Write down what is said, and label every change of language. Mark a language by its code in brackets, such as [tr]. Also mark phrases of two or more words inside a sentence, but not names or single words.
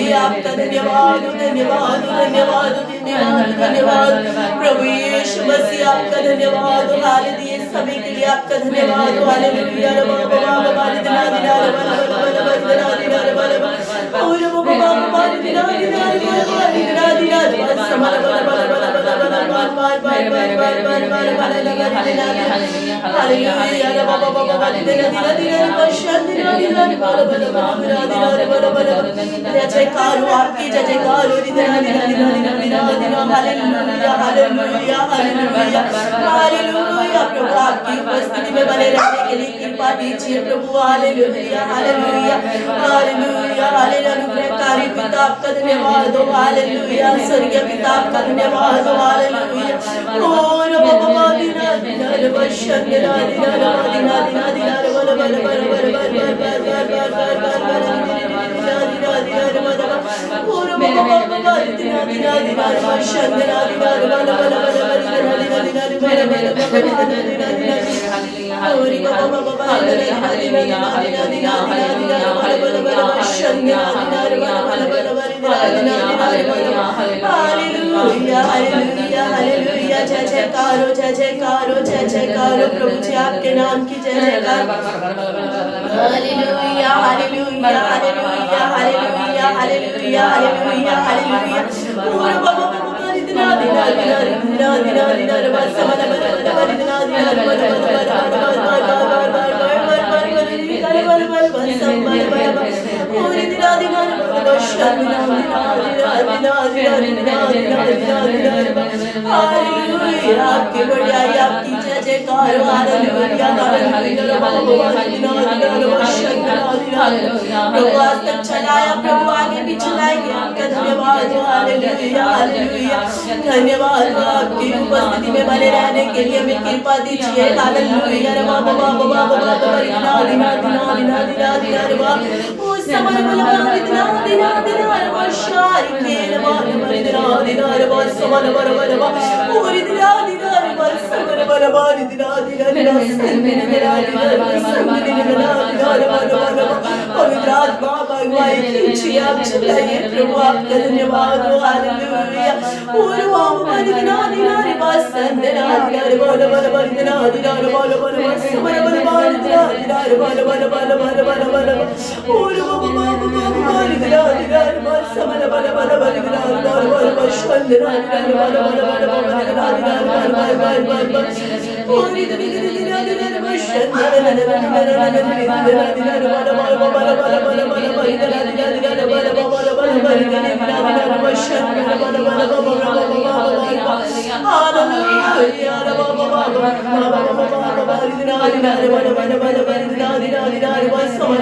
[hi] आपका धन्यवाद धन्यवाद धन्यवाद धन्यवाद धन्यवाद प्रभु यीशु मसीह आपका धन्यवाद। हालेलुया सभी के लिए आपका धन्यवाद। हालेलुया बाबा बाबा दिना दिना बल बल बल बल दिना दिना बल बल और बाबा बाबा दिना दिना बल बल दिना दिना बस समल बल बल बल बल बल बार बार बार बार बार बार बार बार लगा दिना हालेलुया बाबा बाबा दिना दिना दिना बस दिना दिना बल बल दिना दिना बल बल जय जयकार आपकी जय जयकार दिना दिना दिना दिना दिना दिना हालेलुया हालेलुया हालेलुया हालेलुया प्रभु आपकी उपस्थिति में बने रहने के लिए कृपा दीजिए प्रभु। हालेलुया हालेलुया हालेलुया हालेलुया अनुग्रहकारी पिता आपका धन्यवाद हो। हालेलुया स्वर्गीय पिता आपका धन्यवाद हो। हालेलुया और बाबा दिना दिना बस दिना दिना दिना दिना दिना बल बल बल बल बल बल बल बल बल और बाबा बाबा दिना दिना दिना बस दिना दिना बल बल बल बल दिना दिना दिना बल बल बल दिना दिना और बाबा बाबा दिना दिना दिना दिना दिना दिना बल बल बल बस दिना दिना बल बल बल बल दिना दिना दिना हालेलुया हालेलुया हालेलुया जय जयकार जय जयकार जय जयकार प्रभु जी आपके नाम की जय जयकार। हालेलुया हालेलुया हालेलुया हालेलुया हालेलुया हालेलुया हालेलुया और बाबा बाबा दिना दिना दिना दिना दिना दिना बस समल बल बल बल दिना दिना बल बल बल बल बल बल बल समल बल बल और दिना दिना बस दिना दिना दिना दिना दिना हालेलुया आपकी बढ़ाई आपकी जय जयकार। हालेलुया हालेलुया प्रभु आज तक चलाया प्रभु आगे भी चलाएंगे आपका धन्यवाद। हालेलुया हालेलुया धन्यवाद आपकी उपस्थिति में बने रहने के लिए हमें कृपा दीजिए। हालेलुया बाबा बाबा बाबा बाबा दिना दिना दिना दिना दिना दिना उस समय दिना दिना दिना दिना शारी के दिना दिना दिना समल बल बल पूरी दिना दिना समल बल बल दिना दिना दिना दिना पवित्र आत्मा भगवान कीजिए आप चलाइए प्रभु आपका धन्यवाद। हालेलुया और बाबा दिना दिना बस दिना दिना बल बल बल दिना दिना बल बल समल बल बल दिना दिना बल बल बल बल बल बल और बाबा बाबा दिना दिना बस समल बल बल बल दिना बल बल बल दिना दिना बल बल बल बल दिना दिना बल बल बल बल और दिना दिना दिना बस दिना दिना दिना दिना बल बल बल बल बल बल दिना दिना दिना बल बल बल बल दिना दिना बस दिना बल बल बल हालेलुया बाबा बाबा बाबा दिना दिना बल बल बल दिना दिना दिना बस समल